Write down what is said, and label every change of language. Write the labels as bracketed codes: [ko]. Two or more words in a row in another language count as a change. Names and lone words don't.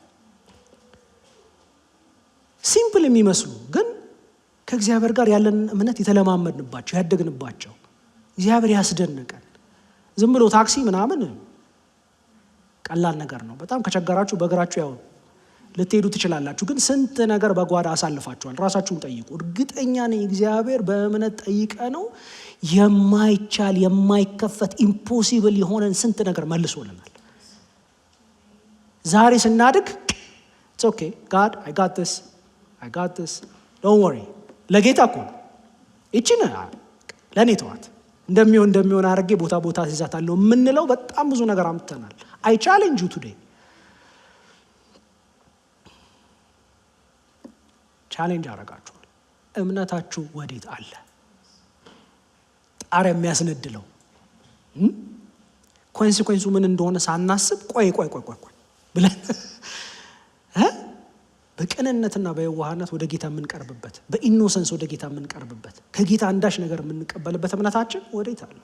[am] ሲምፕል የሚመስሉ ግን ከእግዚአብሔር ጋር ያለን እምነት የተለማመድንባቸው ያደግንባቸው እግዚአብሔር ያስደነቀን። ዝም ብሎ ታክሲ ምናምን ቀላል ነገር ነው። በጣም ከቸገራችሁ በእግራችሁ ያው ልትሄዱ ትችላላችሁ። ግን ስንት ነገር በጓዳ አሳልፋችኋል። ራሳችሁን ጠይቁ። እርግጠኛ ነኝ እግዚአብሔር በእምነት ጠይቀ ነው የማይቻል የማይከፈት ኢምፖሲብል የሆነን ስንት ነገር መልሶልናል። ዛሬ ስናድግ [en] it's okay God I got this don't worry [am] ለጌታ እኮ እቺን ለኔ ተዋት እንደሚሆን አድርጌ ቦታ ይዛታለሁ የምንለው በጣም ብዙ ነገር አምጥተናል። [en] I challenge you today [am] ቻሌንጅ አደርጋችኋል። እምነታችሁ ወዴት አለ? ጣሪያ የሚያስነድለው ኮንሲኩዌንሱ ምን እንደሆነ ሳናስብ ቆይ ብለን በቅንነትና በየዋህነት ወደ ጌታ የምንቀርብበት፣ በኢኖሰንስ ወደ ጌታ የምንቀርብበት፣ ከጌታ አንዳች ነገር የምንቀበልበት እምነታችን ወዴት አለ?